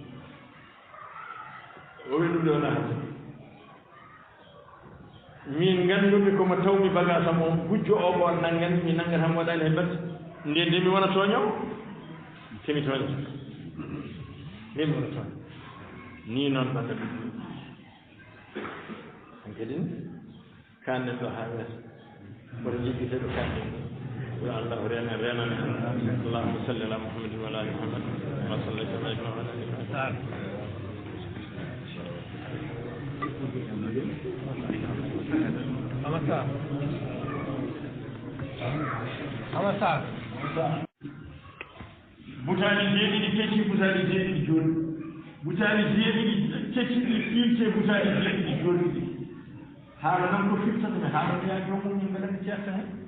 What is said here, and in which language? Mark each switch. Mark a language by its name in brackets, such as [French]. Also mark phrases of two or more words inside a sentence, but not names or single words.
[Fula] o wi ɗum ɗo naata min nganndude komo tawmi bagage am o gujjo o ɓo nanngani mi nanngata mi waɗani he mbedde nde nde mi wona tooñowo temi tooñata nde mi wona tooña ni noon ɓadda ɗum han kadi kannen ɗo haa weeta mboɗo jiggite ɗo kannen yo allah rena renane [Arabic] اللهم صل على محمد وعلى آل محمد وصليت على إبراهيم وعلى [Fula] Amasa. Butali jeeɗiɗi kecci butali jeeɗiɗi jooɗi butali jeeɗiɗi kecciɗi filte butali jeeɗiɗi jooɗiɗi haala noon ko firtata mi haala mi yaa joomum min mbeɗa mi ceerta hen